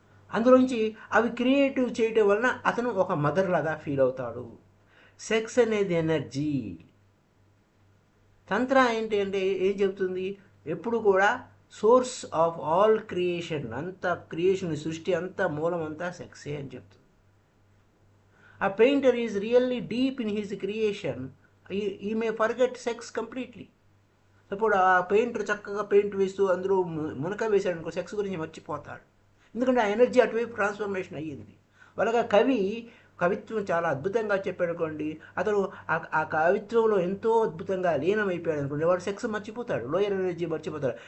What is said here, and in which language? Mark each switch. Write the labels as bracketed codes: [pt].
[te] అందులోంచి అవి క్రియేటివ్ చేయటం వలన అతను ఒక మదర్ లాగా ఫీల్ అవుతాడు. సెక్స్ అనేది ఎనర్జీ. తంత్ర ఏంటి అంటే ఏం చెప్తుంది? ఎప్పుడు కూడా సోర్స్ ఆఫ్ ఆల్ క్రియేషన్, అంతా క్రియేషన్, సృష్టి అంతా మూలం అంతా సెక్సే అని చెప్తుంది. [en] A painter is really deep in his creation. He may forget sex completely. [te] ఇప్పుడు ఆ పెయింటర్ చక్కగా పెయింట్ వేస్తూ అందులో మునక వేశాడు అనుకో, సెక్స్ గురించి మర్చిపోతాడు. ఎందుకంటే ఆ ఎనర్జీ అటువైపు ట్రాన్స్ఫర్మేషన్ అయ్యింది. వాళ్ళగా కవిత్వం చాలా అద్భుతంగా చెప్పాడు అనుకోండి, అతను ఆ కవిత్వంలో ఎంతో అద్భుతంగా లీనమైపోయాడు అనుకోండి, వాడు సెక్స్ మర్చిపోతాడు, లోయర్ ఎనర్జీ మర్చిపోతాడు.